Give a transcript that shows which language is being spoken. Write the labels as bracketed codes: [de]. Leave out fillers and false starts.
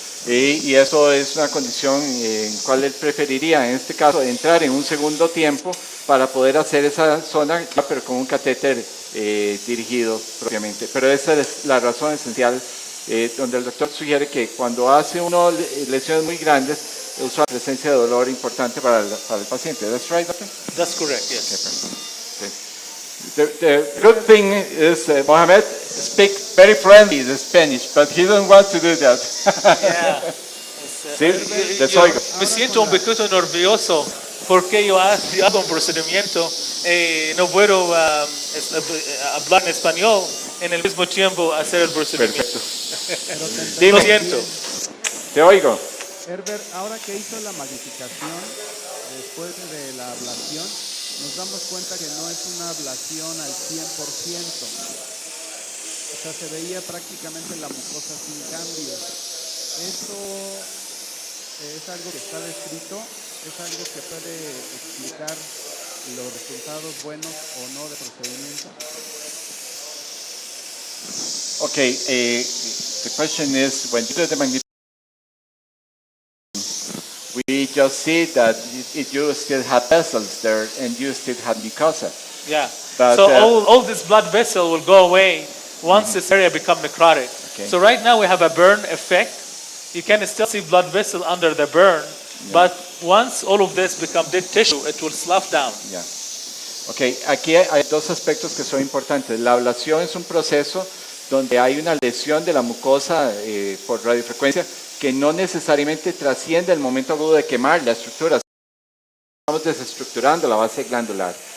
[es] Y eso es una condición en cual él preferiría, en este caso, entrar en un segundo tiempo para poder hacer esa zona, pero con un catéter dirigido propiamente. Pero esa es la razón esencial donde el doctor sugiere que cuando hace uno lesiones muy grandes, usa la presencia de dolor importante para el paciente. [en] That's right, doctor? That's correct, yes. The good thing is Mohamed speaks very friendly the Spanish, but he doesn't want to do that. Yeah. [es] Sí, les oigo. Me siento un poquito nervioso porque yo hago un procedimiento y no puedo hablar en español en el mismo tiempo hacer el procedimiento. Perfecto. Lo siento. Te oigo. Herbert, ahora que hizo la magnificación después de la ablación, nos damos cuenta que no es una ablación al 100%. O sea, se veía prácticamente la mucosa sin cambios. ¿Eso es algo que está descrito? ¿Es algo que puede explicar los resultados buenos o no del procedimiento? [en] Okay, the question is, when you do the magnification, we just see that you still have vessels there and you still have mucosa. Yeah. But, So all this blood vessel will go away once this area become necrotic. Okay. So right now we have a burn effect. You can still see blood vessel under the burn, but once all of this become dead tissue, it will slough down. Yeah. [es] Okay, aquí hay dos aspectos que son importantes. La ablación es un proceso donde hay una lesión de la mucosa por radiofrecuencia que no necesariamente trasciende el momento agudo de quemar la estructura. Estamos desestructurando la base glandular.